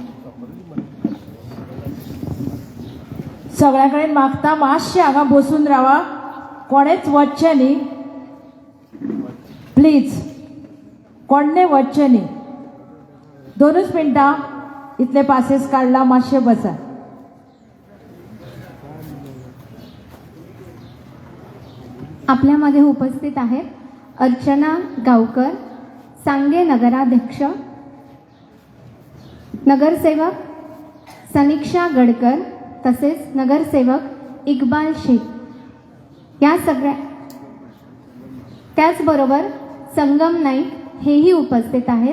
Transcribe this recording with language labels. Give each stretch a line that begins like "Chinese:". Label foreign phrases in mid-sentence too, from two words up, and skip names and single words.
Konkani: सगळ्या कडेन मागता मातशें हांगा बसून रावा, कोणेच वचचें न्ही प्लीज, कोणें वचचें न्ही. 2 मिनटां इतले पासेस काडला, मातशें बसा.
Marathi: आपल्यामध्ये उपस्थित आहेत अर्चना गावकर, सांगे नगराध्यक्ष, नगरसेवक सनिक्षा गडकर, तसेच नगरसेवक इक्बाल शेख, या सगळ्या, त्याचबरोबर संगम नाईक हेही उपस्थित आहेत.